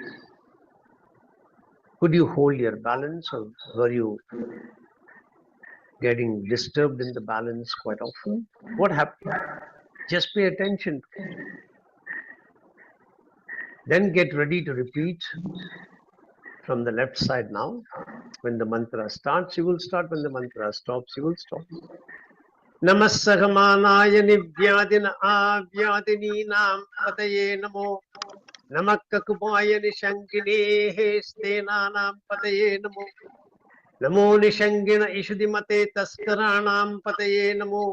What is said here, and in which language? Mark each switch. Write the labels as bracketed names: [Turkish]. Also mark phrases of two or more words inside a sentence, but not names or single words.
[English] Could you hold your balance, or were you getting disturbed in the balance quite often? What happened? Just pay attention. Then get ready to repeat from the left side now. When the mantra starts, you will start. When the mantra stops, you will stop. [Sanskrit] नमस्सहमानाय निव्याधिने आव्याधिनीनां पतये नमः. नमःककुभाय निषङ्गिणे स्तेनानां पतये नमः. नमो निषङ्गिण इषुधिमते तस्कराणां पतये नमः.